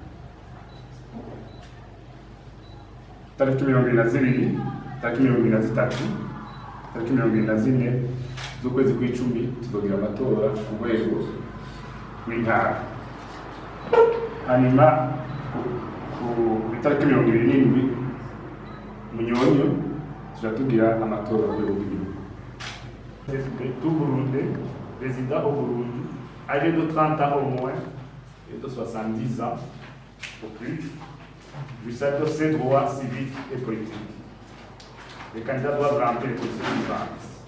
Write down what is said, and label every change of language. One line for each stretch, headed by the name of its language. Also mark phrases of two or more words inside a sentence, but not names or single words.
Rundi: Tariki 22, tariki 23, tariki 24 z'ukwezi kw'icumi tuzogira amatora ku rwego rw'intara. Hanyuma ku itariki 27 Munyonyo tugira amatora ku rwego rw'igihugu.
French: Tout Burundais résident au Burundi, âgé de 30 ans au moins et de 70 ans au plus, jouissent de ses droits civiques et politiques. Les candidats doivent remplir les conditions suivantes.